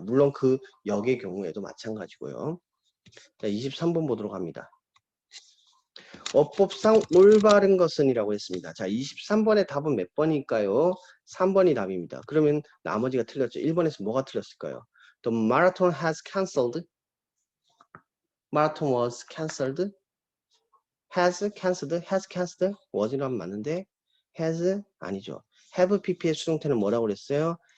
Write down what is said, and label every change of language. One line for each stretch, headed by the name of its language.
Korean: 물론 그 역의 경우에도 마찬가지고요. 자, 23번 보도록 합니다. 어법상 올바른 것은 이라고 했습니다. 자, 23번의 답은 몇 번일까요? 3번이 답입니다. 그러면 나머지가 틀렸죠. 1번에서 뭐가 틀렸을까요?
English: The marathon has cancelled. Marathon was cancelled. Has cancelled. Has cancelled.
Korean: was이라면 맞는데 has 아니죠. have pp의 수동태는 뭐라고 그랬어요?